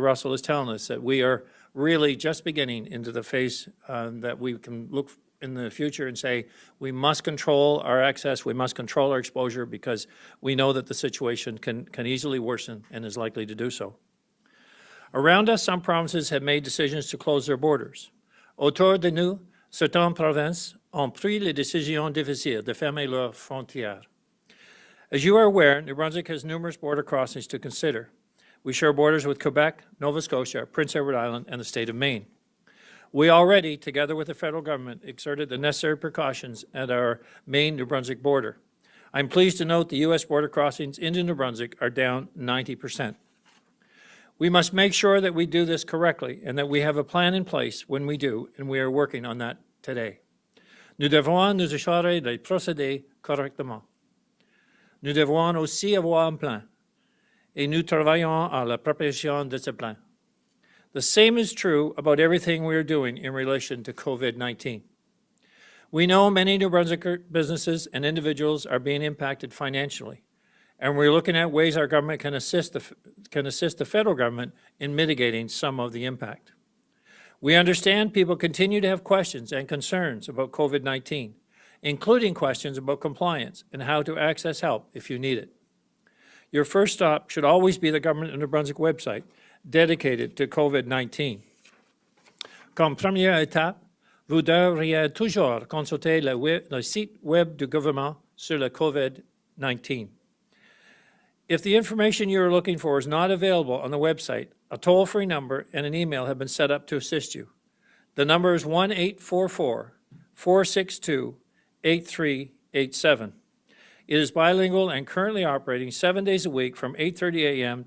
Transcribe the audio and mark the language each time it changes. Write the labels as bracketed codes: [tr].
[en] Russell is telling us that we are really just beginning into the phase that we can look in the future and say we must control our access, we must control our exposure because we know that the situation can easily worsen and is likely to do so. Around us, some provinces have made decisions to close their borders. [fr] Autour de nous, certaines provinces ont pris les décisions difficiles de fermer leurs frontières. [en] As you are aware, New Brunswick has numerous border crossings to consider. We share borders with Quebec, Nova Scotia, Prince Edward Island, and the state of Maine. We already, together with the federal government, exerted the necessary precautions at our Maine-New Brunswick border. I'm pleased to note the U.S. border crossings into New Brunswick are down 90%. We must make sure that we do this correctly and that we have a plan in place when we do, and we are working on that today. [fr] Nous devons nous assurer de procéder correctement. Nous devons aussi avoir un plan, et nous travaillons à la préparation de ce plan. [en] The same is true about everything we are doing in relation to COVID-19. We know many New Brunswick businesses and individuals are being impacted financially, and we're looking at ways our government can assist the federal government in mitigating some of the impact. We understand people continue to have questions and concerns about COVID-19, including questions about compliance and how to access help if you need it. Your first stop should always be the Government of New Brunswick website dedicated to COVID-19. [fr] Comme première étape, vous devriez toujours consulter le site web du gouvernement sur le COVID-19. [en] If the information you are looking for is not available on the website, a toll-free number and an email have been set up to assist you. The number is 1-844-462-8387. It is bilingual and currently operating 7 days a week from 8:30 a.m.